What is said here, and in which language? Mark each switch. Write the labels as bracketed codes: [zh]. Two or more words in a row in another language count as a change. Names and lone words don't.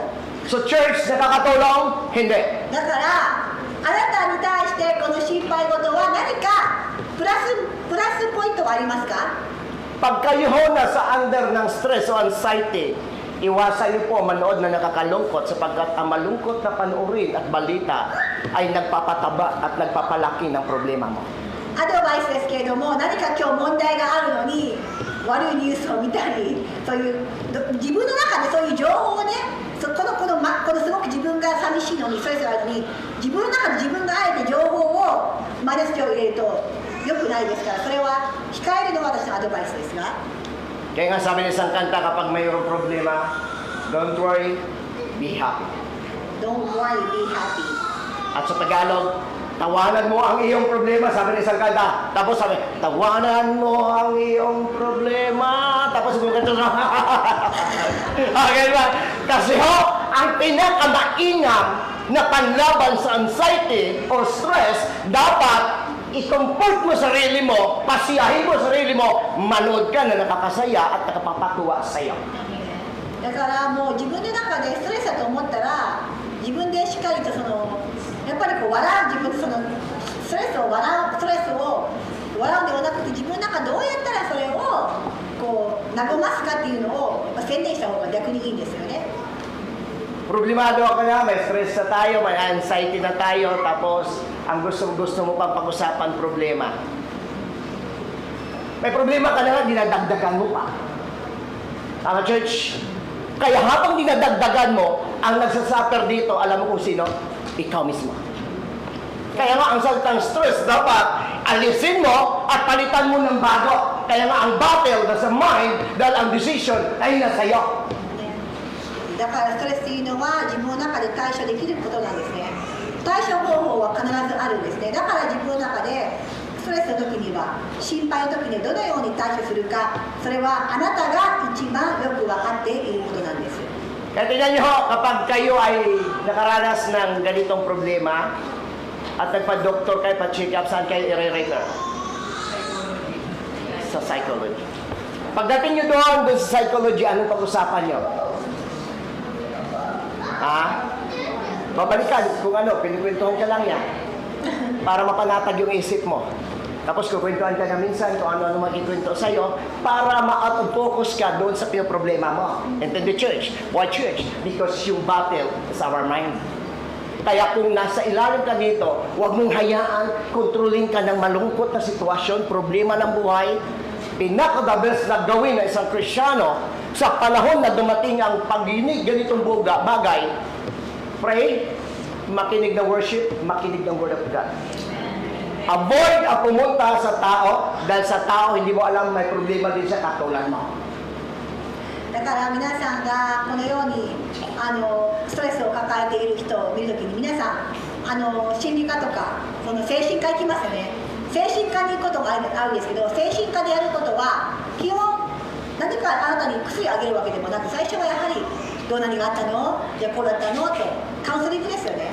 [en] So church, [tl] nakakatulong? Hindi. [ja] だからあなたに対してこの心配事は何かプラスポイントはありますか。 [tl] Pag kayo ho nasa under ng stress o anxiety, iwasan niyo po manood na nakakalungkot sapagkat ang malungkot na panoorin at balita ay nagpapataba at nagpapalaki ng problema mo. [ja] アドバイスですけれども、何か今日問題があるのに悪いニュースを見たり、そういう自分の中でそういう情報をね、このすごく自分が寂しいのにストレスがあるのに、自分の中で自分があえて情報をマイナス情報を入れると良くないですから、それは控えるのが私のアドバイスですが。 [tl] Kaya nga sabi ng isang kanta, kapag mayroong problema, [en] don't worry, be happy. Don't worry, be happy. [tl] At sa Tagalog, tawanan mo ang iyong problema, sabi ng isang kanta. Tapos sabi, tawanan mo ang iyong problema. Tapos yung kanta, okay ba? Kasi ho, ang pinakamainam na panlaban sa [en] anxiety or stress, [tl] dapat i-comfort mo sarili mo, pasiyahin mo sarili mo, manood ka na nakakasaya at nakapapatuwa sa iyo. [ja] だからもう自分の中でストレスだと思ったら、自分でしっかりとやっぱりこう笑う、自分でストレスを笑うんではなくて、自分の中どうやったらそれをこう和ますかっていうのを宣伝した方が逆にいいんですよね。 [tl] Problemado ka na, may stress na tayo, may anxiety na tayo, tapos ang gusto mo pang pag-usapan problema. May problema ka na nga, dinadagdagan mo pa. Tama, church? Kaya habang dinadagdagan mo, ang nagsasuffer dito, alam mo kung sino? Ikaw mismo. Kaya nga, ang salitang stress dapat alisin mo at palitan mo ng bago. Kaya nga, ang battle nasa mind dahil ang decision ay nasa iyo. [ja] だからストレスというのは自分の中で対処できることなんですね。対処方法は必ずあるんですね。だから自分の中でストレスの時には、心配の時にどのように対処するか、それはあなたが一番よく分かっていることなんです。 [tl] Kaya tingnan niyo ho, kapag kayo ay nakaranas ng ganitong problema at nagpa-doktor kayo, pa- [en] check up, [tl] saan kayo i-refer? Sa psychology. Pagdating niyo doon sa psychology, anong pag-usapan niyo? Ha? Babalikan kung ano, pinikwentuhan ka lang yan para mapanatag yung isip mo. Tapos kukwentuhan ka na minsan kung ano-ano makikwento sa'yo para ma- [en] out of focus [tl] ka doon sa pinoproblema mo. [en] And then the church. Why church? Because yung battle is our mind. [tl] Kaya kung nasa ilalim ka dito, huwag mong hayaan, kontrolin ka ng malungkot na sitwasyon, problema ng buhay. Pinaka- [en] the best [tl] na gawin ng isang Kristiyano sa panahon na dumating ang pag-inig ganitong bagay, pray, makinig ng worship, makinig ng [en] Word of God. [tl] Avoid ang pumunta sa tao dahil sa tao hindi mo alam may problema din siya katulad mo. [ja] だから皆さんがこのようにストレスを抱えている人を見るときに、皆さん心理科とかその精神科行きますね。精神科に行くことがあるんですけど、精神科でやることは基本何かあなたに薬をあげるわけでもなく、最初はやはり何があったの、じゃあこうだったのとカウンセリングですよね。